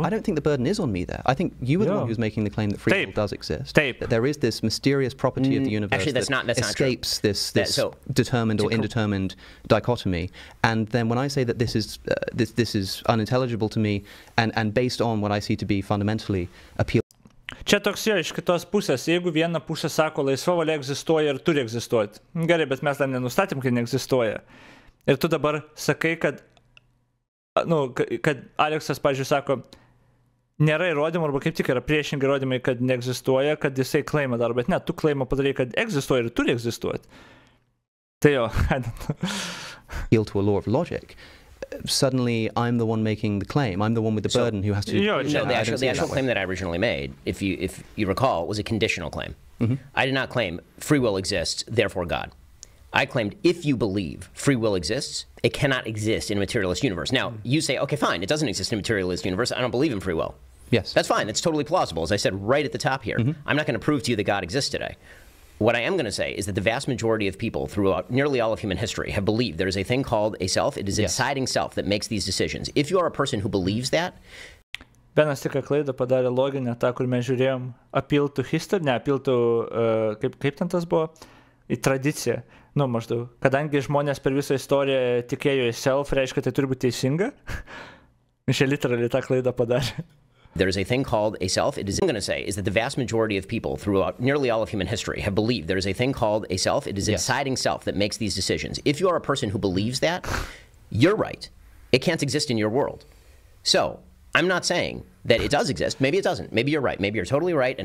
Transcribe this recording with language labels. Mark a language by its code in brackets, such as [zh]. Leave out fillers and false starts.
[en] I don't think the burden is on me there. I think you were the one who's making the claim that free will does exist. That there is this mysterious property of the universe actually, that's escapes this determined or indetermined dichotomy. And then when I say that this is unintelligible to me and based on what I see to be fundamentally appeal. [lt] Čia toks iš kitos pusės, jeigu viena pusė sako, laisva valia egzistuoja ir turi egzistuoti. Gerai, bet mes dar nenustatėm, kad neegzistuoja. Ir tu dabar sakai, kad Aleksas, pavyzdžiui, sako, nėra įrodymų, arba kaip tik yra priešingi įrodymai, kad neegzistuoja, kad jisai klaimą daro, bet ne, tu klaimą padarai, kad egzistuoja ir turi egzistuoti. Tai [en] Appeal to a law of logic. Suddenly I'm the one making the claim. I'm the one with the burden who has to... No, the actual claim that I originally made, if you recall, was a conditional claim. I did not claim free will exists, therefore God. I claimed if you believe free will exists, it cannot exist in a materialist universe. Now, you say, okay, fine, it doesn't exist in a materialist universe. I don't believe in free will. Yes. That's fine. That's totally plausible. As I said right at the top here, I'm not going to prove to you that God exists today. What I am going to say is that the vast majority of people throughout nearly all of human history have believed there is a thing called a self. It is a deciding self that makes these decisions. If you are a person who believes that... [lt] Benas tik klaidą padarė loginę, tą, kur mes žiūrėjom, [en] appeal to history, [lt] ne, appeal to, kaip ten tas buvo, į tradiciją. Maždaug, kadangi žmonės per visą istoriją tikėjo į self, reiškia, tai turi būti teisinga. Iš literaliai tą klaidą padarė. [en] There is a thing called a self. It is, I'm going to say, is that the vast majority of people throughout nearly all of human history have believed there is a thing called a self. It is a deciding self that makes these decisions. If you are a person who believes that, you're right. It can't exist in your world. So I'm not saying that it does exist. Maybe it doesn't. Maybe you're right. Maybe you're totally right.